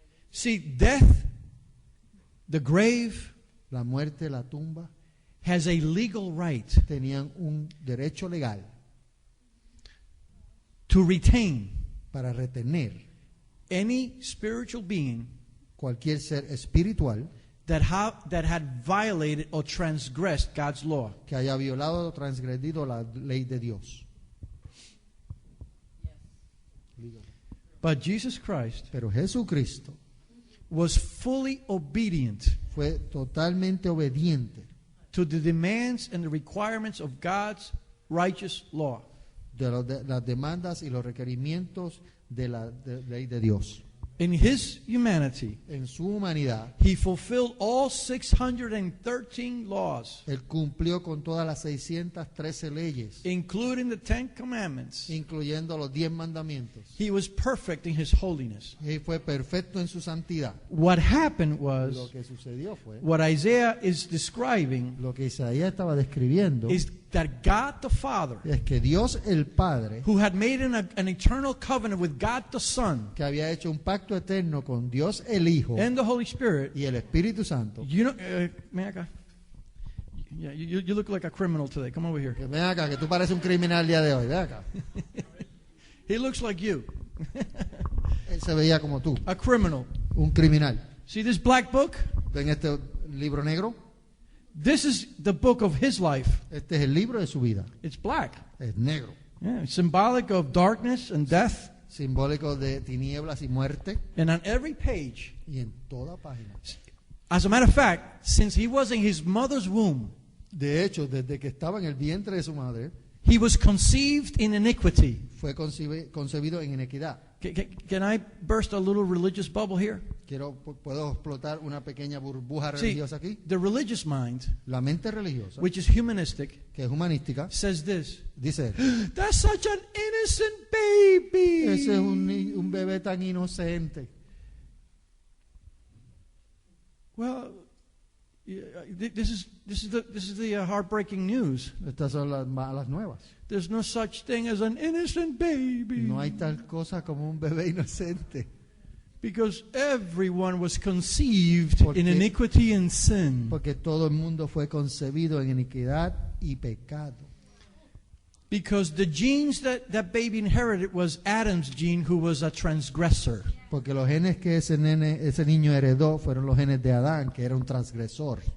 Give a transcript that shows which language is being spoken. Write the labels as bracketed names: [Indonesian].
[English] See, death, the grave, [Spanish] La muerte, la tumba, [English] has a legal right [Spanish] tenían un derecho legal [English] to retain [Spanish] para retener [English] any spiritual being [Spanish] cualquier ser espiritual [English] that had violated or transgressed God's law. [Spanish] que haya violado o transgredido la ley de Dios. [English] But Jesus Christ [Spanish] Pero Jesucristo [English] was fully obedient [Spanish] fue totalmente obediente [English] to the demands and the requirements of God's righteous law. [Spanish] de las demandas y los requerimientos de la ley de Dios. [English] In his humanity, [Spanish] En su humanidad, [English] he fulfilled all 613 laws, [Spanish] él cumplió con todas las 613 leyes, [English] including the 10 commandments. [Spanish] incluyendo los 10 mandamientos. [English] He was perfect in his holiness. [Spanish] Y fue perfecto en su santidad. [English] What happened [Spanish] Lo [English] was, [Spanish] que sucedió fue, [English] what Isaiah is describing [Spanish] lo que Isaías estaba describiendo, [English] is that God the Father, [Spanish] es que Dios el Padre, [English] who had made an eternal covenant with God the Son [Spanish] que había hecho un pacto eterno con Dios el Hijo [English] and the Holy Spirit, [Spanish] y el Espíritu Santo. [English] you know, man, yeah, you look like a criminal today. Come over here. [Spanish] Que ven acá, que tú pareces un criminal el día de hoy. Ven acá. [English] He looks like you, [Spanish] Él se veía como tú, [English] a criminal. [Spanish] un criminal. [English] See this black book? [Spanish] ¿Ven este libro negro? [English] This is the book of his life. [Spanish] Este es el libro de su vida. [English] It's black. [Spanish] Es negro. [English] Yeah, it's symbolic of darkness and death. [Spanish] Simbólico de tinieblas y muerte. [English] And on every page, [Spanish] Y en toda página. [English] as a matter of fact, since he was in his mother's womb, [Spanish] De hecho, desde que estaba en el vientre de su madre, [English] he was conceived in iniquity. [Spanish] fue concebido en inequidad. [English] Can I burst a little religious bubble here? [Spanish] ¿Puedo explotar una pequeña burbuja [English] See, [Spanish] religiosa aquí? [English] the religious mind, [Spanish] La mente religiosa, [English] which is humanistic, [Spanish] que es humanística, [English] says this: [Spanish] dice, [English] that's such an innocent baby. [Spanish] ese es un bebé tan inocente. [English] Well, this is the heartbreaking news. [Spanish] Estas son las malas nuevas. [English] There's no such thing as an innocent baby. [Spanish] No hay tal cosa como un bebé inocente. [English] Because everyone was conceived [Spanish] Porque- [English] in iniquity and sin. [Spanish] Porque todo el mundo fue concebido en iniquidad y pecado. [English] Because the genes that baby inherited was Adam's gene, who was a transgressor. [Spanish] Porque los genes que ese niño heredó fueron los genes de Adán, que era un transgresor.